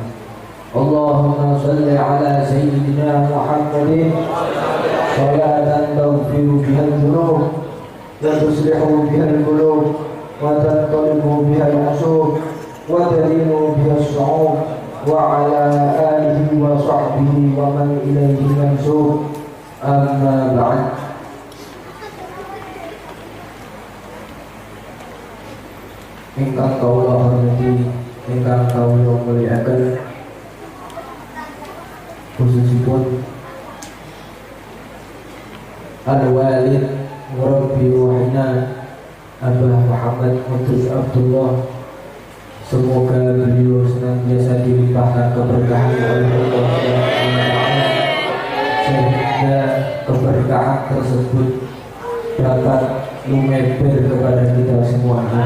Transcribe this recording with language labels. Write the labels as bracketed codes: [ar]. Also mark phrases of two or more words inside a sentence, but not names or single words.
[ar] اللهم صل على سيدنا محمد صلاة تغفر بها الذنوب وتصلح بها القلوب وتنقلب بها العصوب وتدين بها الصعوب وعلى آله وصحبه ومن إليه منسوب. أما بعد. [jv] Ingkang kawula hormati, ingkang kawula mulyakaken, khususipun [ar] الوالد مربي روحنا [jv] Abah Muhammad Mutris Abdullah, [id] semoga beliau senantiasa dilimpahkan keberkahan oleh Allah SWT, sehingga keberkahan tersebut dapat lumeber kepada kita semua.